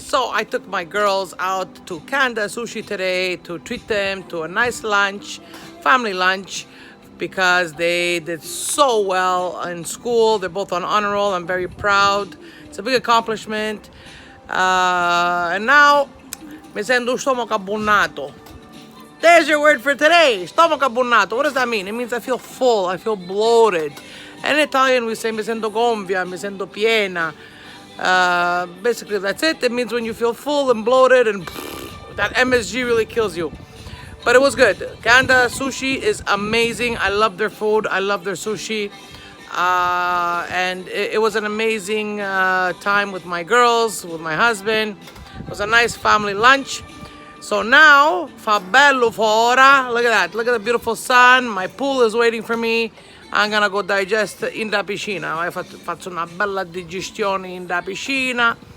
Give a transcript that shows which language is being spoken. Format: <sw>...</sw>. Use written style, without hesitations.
<en>So I took my girls out to Kanda Sushi today to treat them to a nice lunch, family lunch, because they did so well in school. They're both on honor roll. I'm very proud. It's a big accomplishment. And now,</en> <it>mi sento stomaco abbonnato.</it> <en>There's your word for today,</en> <it>stomaco abbonnato.</it> <en>What does that mean? It means I feel full, I feel bloated. And in Italian we say</en> <it>mi sento gonfia, mi sento piena.</it> <en>Basically that's it. It means when you feel full and bloated and that MSG really kills you. But it was good. Kanda Sushi is amazing. I love their food. I love their sushi. And it was an amazing time with my girls, with my husband. It was a nice family lunch. So now,</en> <it>fa bello fora.</it> <en>Look at that. Look at the beautiful sun. My pool is waiting for me. I'm gonna go digest in</en> <it>da piscina. Faccio una bella digestione in da piscina.</it>